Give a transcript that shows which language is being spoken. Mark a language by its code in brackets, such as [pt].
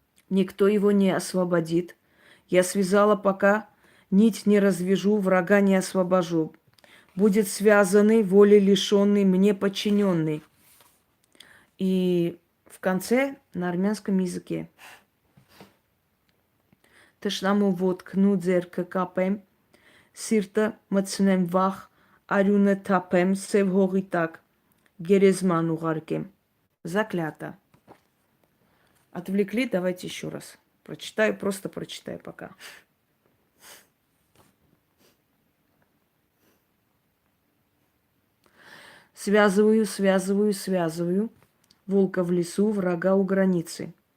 [ru] Никто его не освободит. Я связала пока Нить не развяжу, врага не освобожу. Будет связанный, воли лишенный, мне подчиненный. И в конце на армянском языке. [hy] Тշնամու ոտքնու ձեռքը կապեմ, սիրտը մտցնեմ վախ, արյունը թափեմ, սև հողի տակ, գերեզման ուղարկեմ. [ru] Заклято. Отвлекли, давайте еще раз. Прочитаю, просто прочитаю пока. Связываю, связываю, связываю. Волка в лесу, врага у границы.